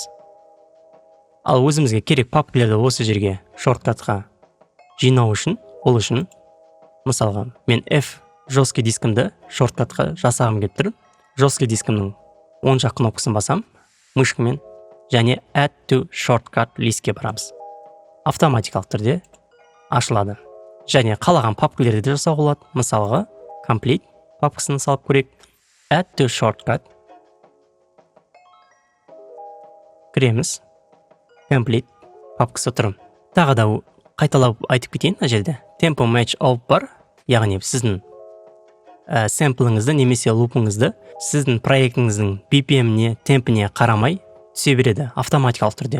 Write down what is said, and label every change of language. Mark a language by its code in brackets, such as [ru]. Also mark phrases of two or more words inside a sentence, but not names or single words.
[kk] Ал өзімізге керек папкалерді осы жерге шорткатқа жинау үшін, ол үшін, мысалға, мен F жесткий дискімді шорткатқа жасағым келіп тұр. Жесткий дискімнің оң жақ кнопкасын басам, мышкамен және [en] Add to Shortcut [kk] листке барамыз. Автоматикалық түрде ашылады. Және қалаған папкалерді де жасауға болады. Мысалға, Complete папкасын салып көрейік. [en] Add to Shortcut. [kk] Кіреміз. Complete папкасы тұр. Тағы да қайталап айтып кетейін мына жерде. [en] Tempo Match All бар. [kk] Яғни сіздің сэмпліңізді немесе лупыңызды сіздің проектіңіздің BPM-не, темпіне қарамай түсе береді автоматикалық түрде.